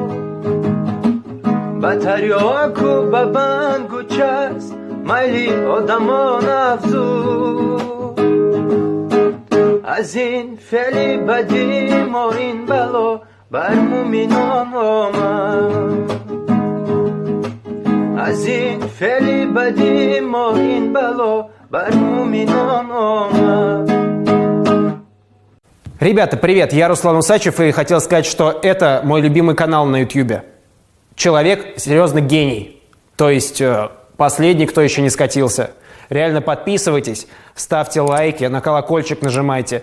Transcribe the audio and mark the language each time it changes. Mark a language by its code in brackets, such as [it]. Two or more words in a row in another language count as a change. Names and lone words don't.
[tg] با تریاک و ببنگ و چرس مایلی آدمان افزود از این فعلی بدی ما این بلا بر مومنان آمد از این فعلی بدی ما این بلا بر مومنان آمد. [ru] Ребята, привет! Я Руслан Усачев и хотел сказать, что это мой любимый канал на YouTube. Человек серьезно гений. То есть последний, кто еще не скатился. Реально подписывайтесь, ставьте лайки, на колокольчик нажимайте.